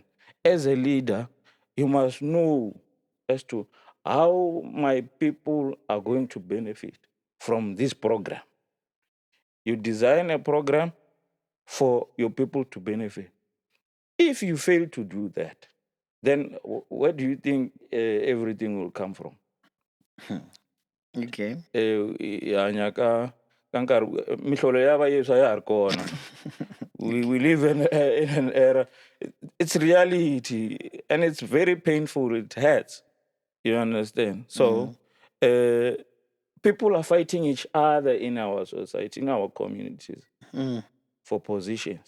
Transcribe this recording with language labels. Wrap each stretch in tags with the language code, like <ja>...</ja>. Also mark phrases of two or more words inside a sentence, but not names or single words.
<en>As a leader, you must know as to how my people are going to benefit from this program. You design a program for your people to benefit. If you fail to do that, then where do you think everything will come from? Okay.</en> <ts>Hanya ka nkarhi mihlolo ya vayintshwa ya ha ri kona.</ts> <en>We live in an era. It's reality, and it's very painful. It hurts. You understand? So, people are fighting each other in our society, in our communities, for positions.</en>